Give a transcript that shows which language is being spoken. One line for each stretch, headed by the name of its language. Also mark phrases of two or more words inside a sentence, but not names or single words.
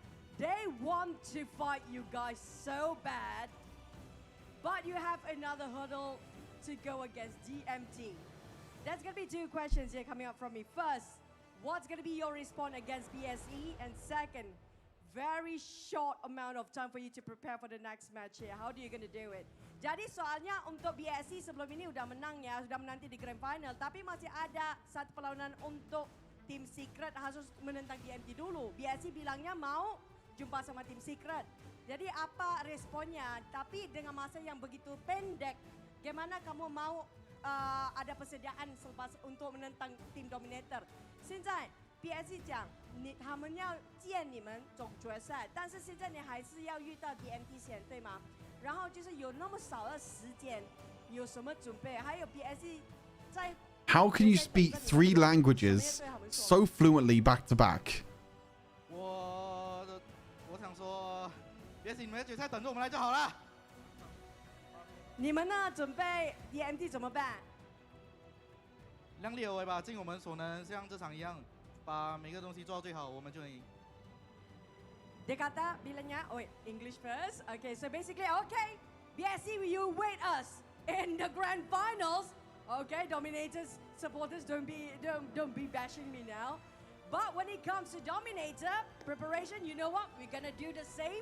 English: They want to fight you guys so bad, but you have another hurdle to go against DMT. There's gonna be 2 questions here coming up from me. First, what's gonna be your response against BSE? And second, very short amount of time for you to prepare for the next match here. How are you gonna do it?
Malay: Jadi soalnya untuk BSE sebelum ini udah menang ya, sudah menanti di
English: Grand Final,
Malay: tapi masih ada satu perlawanan untuk Team Secret harus menentang DMT dulu. BSE bilangnya mau jumpa sama Team Secret. Jadi apa responnya? Tapi dengan masa yang begitu pendek, gimana kamu mau ada persediaan selepas untuk menentang Team Dominator?
Chinese: 现在 BSE 讲他们要见你们总决赛，但是现在你还是要遇到 DMT 先，对吗？然后就是有那么少的时间，有什么准备？还有 BSE 在
English: How can you speak 3 languages so fluently back to back?
Chinese: 我想说，别紧，你们决赛等着我们来就好了。你们呢？准备 DMT 怎么办？量力而为吧，尽我们所能，像这场一样，把每个东西做到最好，我们就能赢。
Malay: Dia kata bilangnya,
English: oh wait, English first. Okay, so basically, okay, BSC, you wait us in the grand finals. Okay, Dominators supporters, don't be bashing me now. But when it comes to Dominator preparation, you know what? We're gonna do the same.